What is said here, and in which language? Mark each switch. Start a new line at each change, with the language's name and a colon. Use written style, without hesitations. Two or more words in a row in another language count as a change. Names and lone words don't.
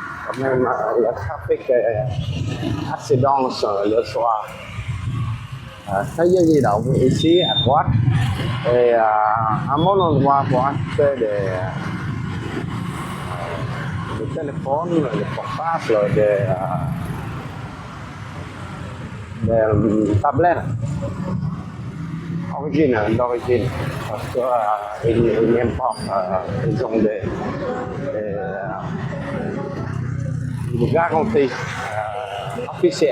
French: quand même le trafic est assez dense le soir. Thế giới di động ici à droite et un bon endroit pour acheter des téléphones, des portables, des tablettes d'origine parce qu'ils importent, ils ont des garanties officielles.